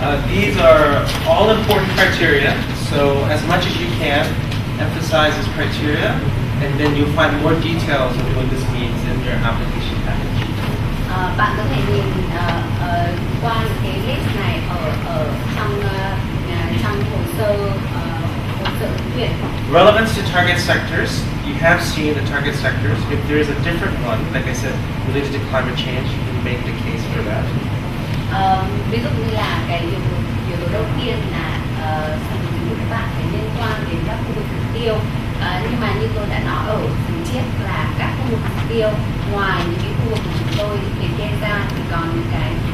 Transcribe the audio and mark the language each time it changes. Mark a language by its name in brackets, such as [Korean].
[English] These are all important criteria, so as much as you can, emphasize this criteria, and then you'll find more details of what this means in your application package. [Vietnamese] Bạn có thể nhìn qua những cái list này ở trong hồ sơ ứng tuyển. [English] Relevance to target sectors. You have seen the target sectors. If there is a different one, like I said, related to climate change, you can make the case for that. [Vietnamese] Ví dụ như là cái yếu tố đầu tiên là sản phẩm dịch vụ của bạn phải liên quan đến các khu vực mục tiêu. Nhưng mà như tôi đã nói ở phần trước là các khu vực mục tiêu ngoài những cái khu vực của chúng tôi liệt kê ra thì còn những cái